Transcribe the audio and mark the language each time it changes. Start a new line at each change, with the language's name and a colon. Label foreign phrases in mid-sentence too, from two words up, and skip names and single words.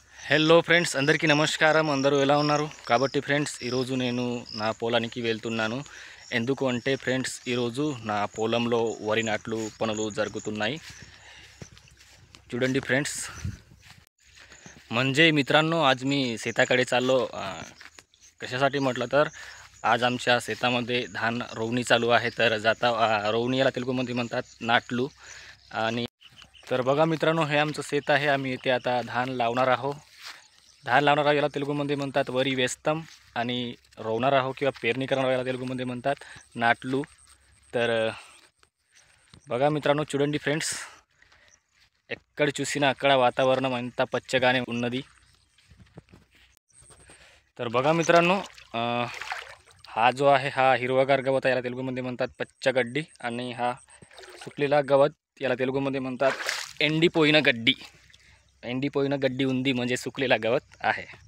Telugu: హలో ఫ్రెండ్స్, అందరికీ నమస్కారం. అందరూ ఎలా ఉన్నారు? కాబట్టి ఫ్రెండ్స్, ఈరోజు నేను నా పొలానికి వెళ్తున్నాను. ఎందుకు అంటే ఫ్రెండ్స్, ఈరోజు నా పొలంలో వరి నాట్లు పనులు జరుగుతున్నాయి.
Marathi: చూడండి फ्रेंड्स, म्हणजे मित्रांनो, आज मी शेताकडे चाललो. कशासाठी म्हटलं तर आज आमच्या शेतामध्ये धान रोवणी चालू आहे. तर जाता रोवणी याला तेलुगूमध्ये म्हणतात नाटलू. आणि तर बघा मित्रांनो, हे आमचं शेत आहे. आम्ही इथे आता धान लावणार आहोत. धान लावणार आहोत याला तेलुगूमध्ये म्हणतात
Telugu: వరి వేస్తాం.
Marathi: आणि रोवणार आहोत किंवा पेरणी करणार याला तेलुगूमध्ये म्हणतात नाटलू. तर बघा मित्रांनो,
Telugu: చూడండి ఫ్రెండ్స్, ఎక్కడ చూసినా అక్కడ వాతావరణం అంతా పచ్చగానే ఉన్నది.
Marathi: तर बघा मित्रांनो, हा जो आहे हा हिरवागार गवत याला तेलुगूमध्ये म्हणतात पच्चगड्डी. आणि हा सुकलेला गवत याला तेलुगूमध्ये म्हणतात
Telugu: ఎండిపోయిన గడ్డి. ఎండిపోయిన గడ్డి ఉంది
Marathi: म्हणजे सुकलेला गवत आहे.